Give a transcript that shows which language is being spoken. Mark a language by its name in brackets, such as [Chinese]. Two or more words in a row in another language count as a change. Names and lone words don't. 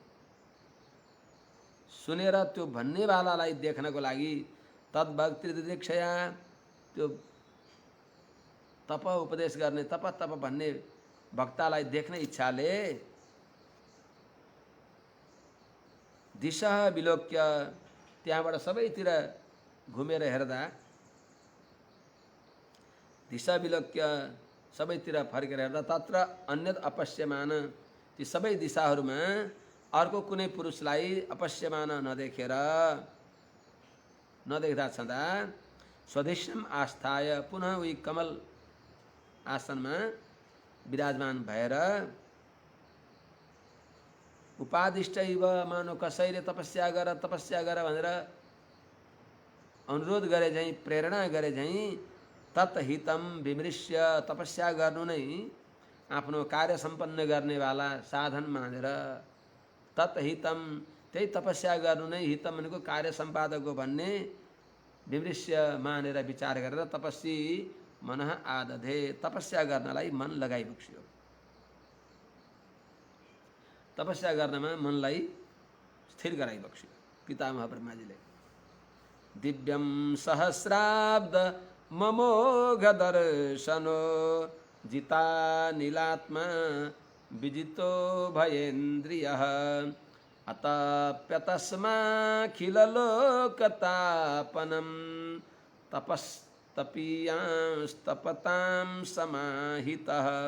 [Nepali] सुनेर त्यो भन्नेवालालाई देख्नको लागि [Sanskrit] तद्भक्ति दिदृक्षया [Nepali] त्यो तप उपदेश गर्ने तप तप भन्ने भक्तलाई देख्ने इच्छाले [Sanskrit] दिशा विलोक्य [Nepali] त्यहाँबाट सबैतिर घुमेर हेर्दा [Sanskrit] दिशा विलोक्य [Nepali] सबैतिर फर्केर हेर्दा [Sanskrit] तत्र अन्यत अपश्यमान [Nepali] ती सबै दिशाहरूमा अर्को कुनै पुरुषलाई अपश्यमान नदेख्दा छँदा [Sanskrit] स्वदेशम आस्थाय पुनः [Nepali] उही कमल आसनमा विराजमान भएर [Sanskrit] उपादिष्ट इव [Nepali] मानो कसैले तपस्या गर भनेर अनुरोध गरे झैँ प्रेरणा गरे झैँ [Sanskrit] तत् हितम विमृश्य [Nepali] तपस्या गर्नु नै आफ्नो कार्य सम्पन्न गर्नेवाला साधन मानेर [Sanskrit] तत् हितम [Nepali] त्यही तपस्या गर्नु नै हितम भनेको कार्य सम्पादक हो भन्ने विमृश्य मानेर विचार गरेर [Sanskrit] तपस्वी मनः आदधे [Nepali] तपस्या गर्नलाई मन लगाइबक्स्यो। तपस्या गर्नमा मनलाई स्थिर गराइबक्स्यो पितामह ब्रह्माजीले। [Sanskrit] दिव्यम सहस्राब्द ममोघ दर्शनो जिता नीलात्मा विजितो भयेन्द्रियः अतप्यतस्माखिललोकतापनं तपस्तपीयांस्तपतां समाहितः।